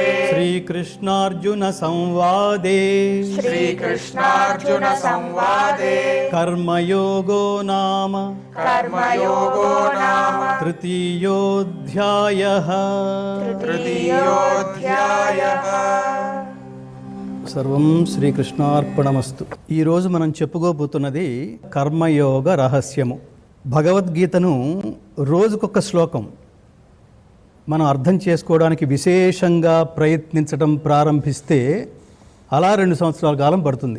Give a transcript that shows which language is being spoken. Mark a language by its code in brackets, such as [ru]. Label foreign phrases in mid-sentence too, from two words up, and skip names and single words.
[sa] श्रीकृष्णार्जुनसंवादे श्रीकृष्णार्जुनसंवादे कर्मयोगो नाम कर्मयोगो नाम तृतीयोऽध्यायः तृतीयोऽध्यायः సర్వం శ్రీకృష్ణార్పణమస్తు. [te] ఈరోజు మనం చెప్పుకోబోతున్నది కర్మయోగ రహస్యము. భగవద్గీతను రోజుకొక శ్లోకం మనం అర్థం చేసుకోవడానికి విశేషంగా ప్రయత్నించడం ప్రారంభిస్తే అలా 2 సంవత్సరాల కాలం పడుతుంది.